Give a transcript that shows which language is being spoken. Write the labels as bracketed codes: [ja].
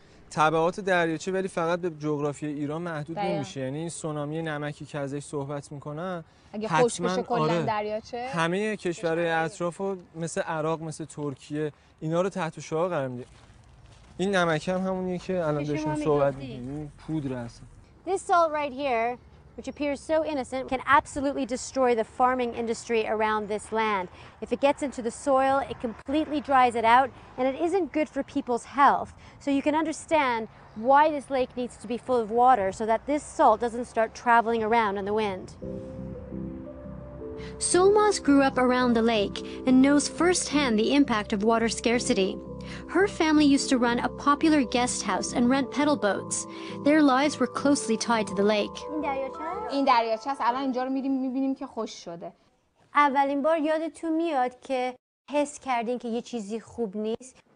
[fa] تبعات دریاچه ولی فقط به جغرافی ایران محدود نمیشه. یعنی این سونامی نمکی که ازش صحبت میکنن اگه خشک بشه کلا دریاچه همه کشورهای اطرافو مثل عراق، مثل ترکیه اینا رو تحت شعاع قرار میده. این نمک هم همونیه که الان داشتیم صحبت می‌کردیم، پودر است. [en] This salt right here, which appears so innocent, can absolutely destroy the farming industry around this land. If it gets into the soil, it completely dries it out, and it isn't good for people's health. So you can understand why this lake needs to be full of water so that this salt doesn't start traveling around in the wind. Solmaz grew up around the lake and knows firsthand the impact of water scarcity. Her family used to run a popular guest house and rent pedal boats. Their lives were closely tied to the lake. [fa] این دریاچه است. الان اینجا رو می‌بینیم که خشک شده. اولین بار یادتون میاد که حس کردین که یه چیزی خوب نیست؟